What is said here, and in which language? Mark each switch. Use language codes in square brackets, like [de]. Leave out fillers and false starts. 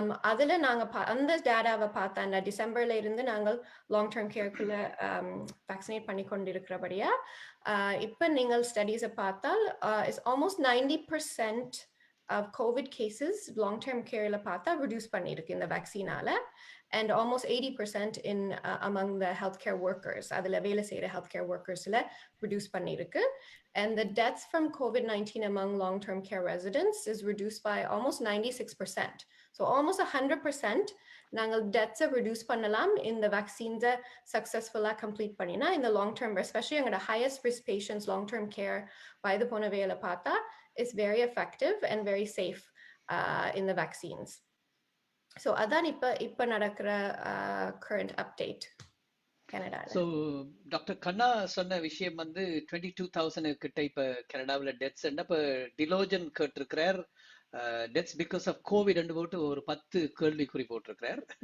[ta] அதில் நாங்கள் அந்த டேட்டாவை பார்த்தா டிசம்பர்ல இருந்து நாங்கள் லாங் டேர்ம் கேருக்குள்ள வேக்சினேட் பண்ணி கொண்டிருக்கிறபடியா இப்போ நீங்கள் ஸ்டடீஸை பார்த்தால் is almost [en] 90% of COVID cases long term [ta] careல பார்த்தா reduce பண்ணிருக்கு இந்த வேக்சினால, [en] and almost 80% in among the healthcare workers, [ta] அதில் வேலை செய்கிற healthcare workersல reduce பண்ணிருக்கு. [en] And the deaths from COVID-19 among long-term care residents is reduced by almost 96%. [ta] So almost 100% நாங்கள் deaths-ஐ reduce பண்ணலாம் இந்த vaccines-ஐ successful-ஆக complete பண்ணினா. [en] இந்த long-term, especially எங்களோட highest risk patients, long-term care [ta] வயது போன வேலை பார்த்தா [en] is very effective and very safe in the vaccines. [ta] So அதான் இப்ப நடக்கிற current update கனடால. ஸோ டாக்டர் கண்ணா சொன்ன விஷயம் வந்து 22,000 கிட்ட இப்ப கனடாவில் டெத்ஸ். இப்போ டிலோஜன் கேட்டிருக்கிறார் [en] deaths because of COVID [ta] போட்டு ஒரு 10 கேள்விக்குறி போட்டிருக்கிறார்.